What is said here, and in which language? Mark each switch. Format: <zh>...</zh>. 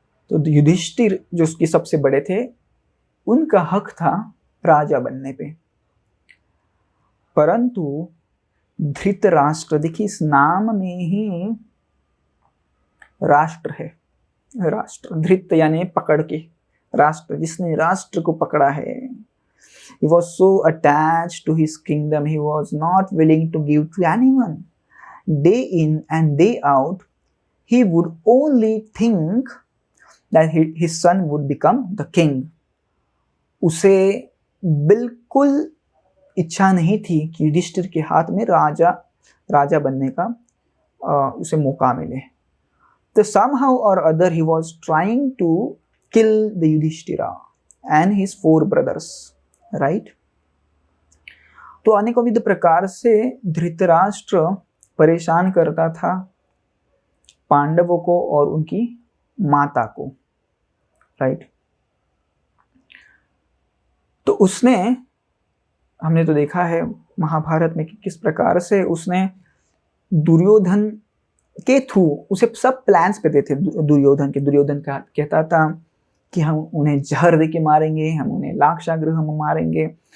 <hi>तो युधिष्ठिर जो उसके सबसे बड़े थे, उनका हक था राजा बनने पे। परंतु धृतराष्ट्र, देखिए इस नाम में ही राष्ट्र है, राष्ट्र, धृत यानी पकड़ के, राष्ट्र, जिसने राष्ट्र को पकड़ा है।</hi> <en>He was so attached to his kingdom, he was not willing to give to anyone. Day in and day out, he would only think that his son would become the king.</en> <hi>उसे बिल्कुल इच्छा नहीं थी कि युधिष्ठिर के हाथ में राजा बनने का उसे मौका मिले।</hi> <en>तो somehow or other he was trying to kill the Yudhishthira and his 4 brothers, right?</en> <hi>तो अनेकविध प्रकार से धृतराष्ट्र परेशान करता था पांडवों को और उनकी माता को, राइट। तो उसने, हमने तो देखा है महाभारत में कि किस प्रकार से उसने दुर्योधन के थ्रू उसे सब प्लान्स पे देते दुर्योधन का कहता था कि हम उन्हें जहर दे के मारेंगे, हम उन्हें लाक्षागृह में मारेंगे।</hi>